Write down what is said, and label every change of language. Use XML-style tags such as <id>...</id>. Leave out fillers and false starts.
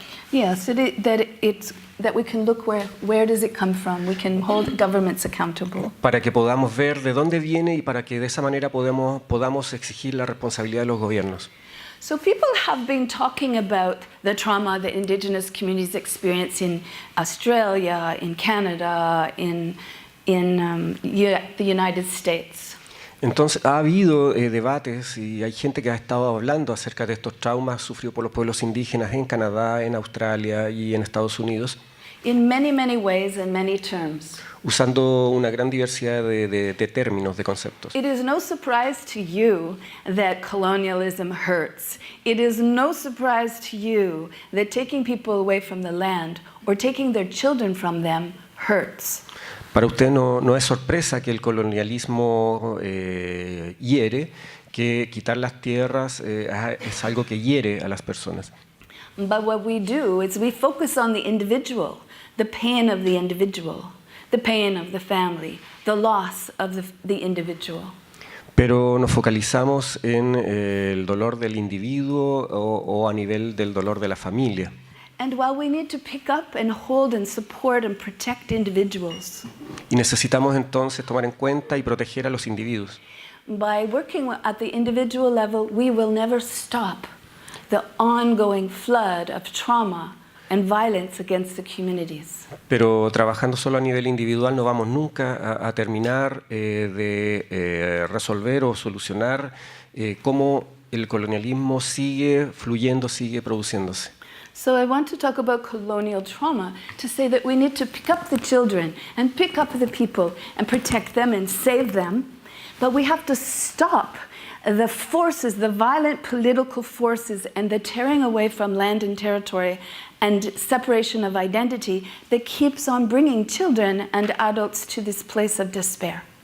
<en>Yes, that we can look where does it come from. We can hold governments accountable.</en> <es>Para que podamos ver de dónde viene y para que de esa manera podamos exigir la responsabilidad de los gobiernos.</es> <en>So people have been talking about the trauma that indigenous communities experience in Australia, in Canada, in the United States.</en> <es>Entonces ha habido debates y hay gente que ha estado hablando acerca de estos traumas sufridos por los pueblos indígenas en Canadá, en Australia y en Estados Unidos.</es> <en>In many, many ways and many terms.</en> <es>Usando una gran diversidad de términos, de conceptos.</es> <en>It is no surprise to you that colonialism hurts. It is no surprise to you that taking people away from the land or taking their children from them hurts.</en> <es>Para usted no es sorpresa que el colonialismo hiere, que quitar las tierras es algo que hiere a las personas.</es> <en>But what we do is we focus on the individual, the pain of the individual, the pain of the family, the loss of the individual.</en> <es>Pero nos focalizamos en el dolor del individuo o a nivel del dolor de la familia.</es> <en>And while we need to pick up and hold and support and protect individuals,</en> <es>Y necesitamos entonces tomar en cuenta y proteger a los individuos.</es> <en>by working at the individual level, we will never stop the ongoing flood of trauma and violence against the communities.</en> <es>Pero trabajando solo a nivel individual no vamos nunca a terminar de resolver o solucionar cómo el colonialismo sigue fluyendo, sigue produciéndose.</es> <en>So I want to talk about colonial trauma to say that we need to pick up the children and pick up the people and protect them and save them, but we have to stop the forces, the violent political forces and the tearing away from land and territory and separation of identity that keeps on bringing children and adults to this place of despair.</en>